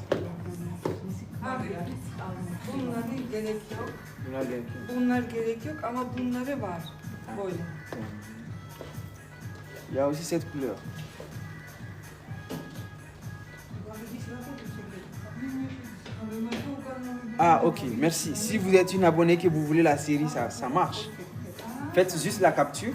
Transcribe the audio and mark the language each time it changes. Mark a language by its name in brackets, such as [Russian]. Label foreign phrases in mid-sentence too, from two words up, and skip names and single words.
[Turkish] Bunlara gerek yok. Bunlar gerek. Bunlar gerek yok ama bunları var. Böyle. [French] Il y a aussi cette couleur. Ah, ok, merci. Si vous êtes une abonnée que vous voulez la série, ça marche. Faites juste la capture.